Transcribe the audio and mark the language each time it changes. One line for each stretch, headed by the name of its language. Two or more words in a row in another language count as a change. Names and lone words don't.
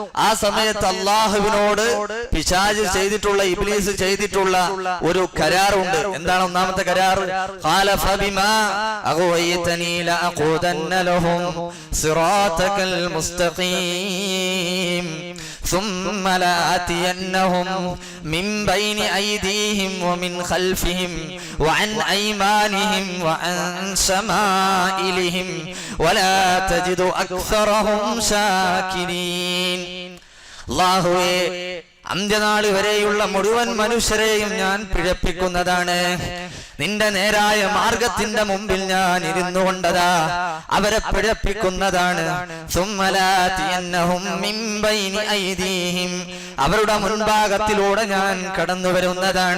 Malayalam: ആ സമയത്ത് അള്ളാഹുവിനോട് പിശാച് ചെയ്തിട്ടുള്ള ഇബ്ലീസ് ചെയ്തിട്ടുള്ള ഒരു കരാറുണ്ട്. എന്താണ് ഒന്നാമത്തെ കരാർ?
Arabic: قال فبما أغويتني لأقعدن لهم صراطك المستقيم ثم لآتينهم من بين أيديهم ومن خلفهم وعن أيمانهم وعن شمائلهم ولا تجد أكثرهم شاكرين.
Malayalam: അല്ലാഹുവേ, അന്ത്യനാൾ വരെയുള്ള മുഴുവൻ മനുഷ്യരെയും ഞാൻ പിഴപ്പിക്കുന്നതാണ്. നിന്റെ നേരായ മാർഗത്തിന്റെ മുമ്പിൽ ഞാൻ ഇരുന്നു കൊണ്ടതാ അവരെ പിഴപ്പിക്കുന്നതാണ്. അവരുടെ മുൻഭാഗത്തിലൂടെ ഞാൻ കടന്നു വരുന്നതാണ്.